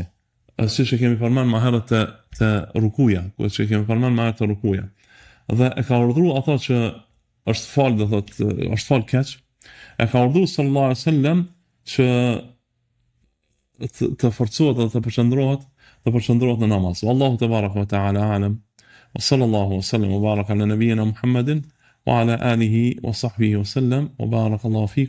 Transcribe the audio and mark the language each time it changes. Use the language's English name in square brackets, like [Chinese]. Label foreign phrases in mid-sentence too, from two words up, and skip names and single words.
[Albanian] Siç e kemi përmendur më herët te rukuja, Dhe e ka urdhëruar ato që është fal dhe thot është fal keq, e ka urdhëruar [Arabic] صلى الله عليه وسلم [Albanian] që të forcohet dhe të përqendrohet në namaz. [Arabic] والله تبارك وتعالى أعلم. وصلى الله وسلم وبارك على نبينا محمد وعلى آله وصحبه وسلم وبارك الله فيكم.